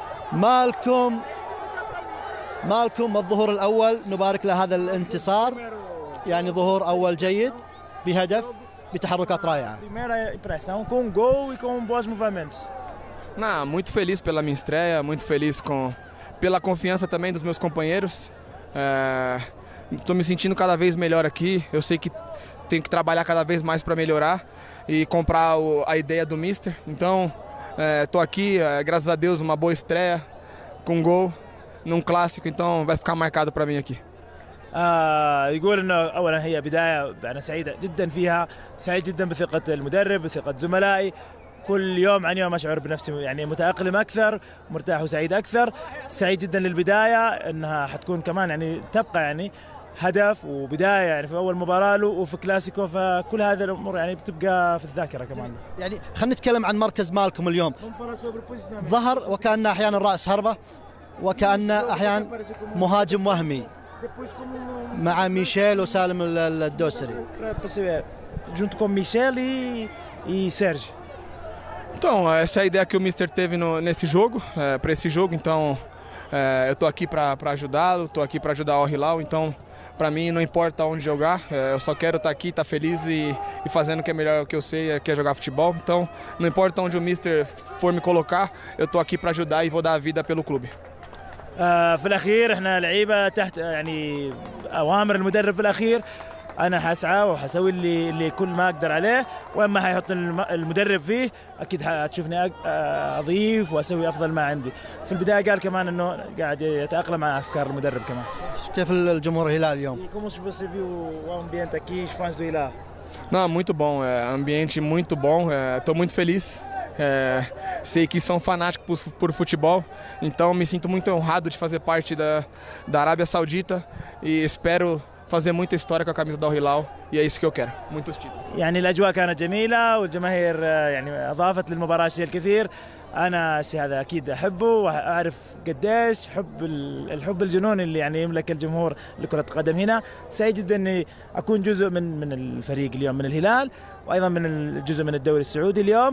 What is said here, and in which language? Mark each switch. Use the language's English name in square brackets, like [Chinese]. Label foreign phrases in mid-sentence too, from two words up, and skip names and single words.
[Arabic] مالكم الظهور الأول، نبارك له هذا الانتصار، يعني ظهور أول جيد بهدف بتحركات رائعة. [Portuguese] Não, muito feliz pela minha estreia, muito feliz pela confiança também dos meus companheiros. Estou me sentindo cada vez melhor aqui. Eu sei que tenho que trabalhar cada vez mais para melhorar e comprar a ideia do Mister. Então, estou aqui, graças a Deus, uma boa estreia com gol num clássico. Então, vai ficar marcado para mim aqui. [Arabic] يقول انه اولا هي بدايه انا سعيد جدا فيها، سعيد جدا بثقه المدرب بثقه زملائي. كل يوم عن يوم اشعر بنفسي يعني متاقلم اكثر، مرتاح وسعيد اكثر. سعيد جدا للبدايه انها حتكون كمان يعني تبقى يعني هدف وبدايه يعني في اول مباراه له وفي كلاسيكو، فكل هذه الامور يعني بتبقى في الذاكره كمان. يعني خلينا نتكلم عن مركز مالكم اليوم. ظهر وكان احيانا راس حربه وكان احيانا مهاجم وهمي مع ميشيل وسالم الدوسري. [Portuguese] junto com Michel e Sérgio. Então, essa é a ideia que o Mister teve nesse jogo, para esse jogo. Então, eu estou aqui para ajudá-lo, estou aqui para ajudar o Al-Hilal. Então, para mim, não importa onde jogar, eu só quero estar aqui, estar feliz e fazendo o que é melhor, o que eu sei, que é jogar futebol. Então, não importa onde o Mister for me colocar, eu estou aqui para ajudar e vou dar a vida pelo clube. [Arabic] في الأخير احنا لعيبة تحت يعني أوامر المدرب. في الأخير أنا حسعى وحسوي اللي كل ما أقدر عليه، وأما حيحط المدرب فيه أكيد هتشوفني أضيف وأسوي أفضل ما عندي. في البداية قال كمان إنه قاعد يتأقلم مع أفكار المدرب كمان. كيف الجمهور الهلال اليوم؟ [Portuguese] Como você viu o ambiente aqui, os fãs do Hilal? Não, muito bom, ambiente muito bom, estou muito feliz. Sei que são fanáticos por futebol, então me sinto muito honrado de fazer parte da Arábia Saudita e espero fazer muita história com a camisa do Al-Hilal, e é isso que eu quero, muitos títulos. [Arabic] يعني الأجواء كانت جميلة والجماهير يعني أضافت للمباراة شيء الكثير. أنا الشيء هذا أكيد أحبه وأعرف قديش الحب الجنوني اللي يعني يملك الجمهور لكرة القدم هنا. سعيد جدا إني أكون جزء من الفريق اليوم من الهلال، وأيضا من الجزء من الدوري السعودي اليوم.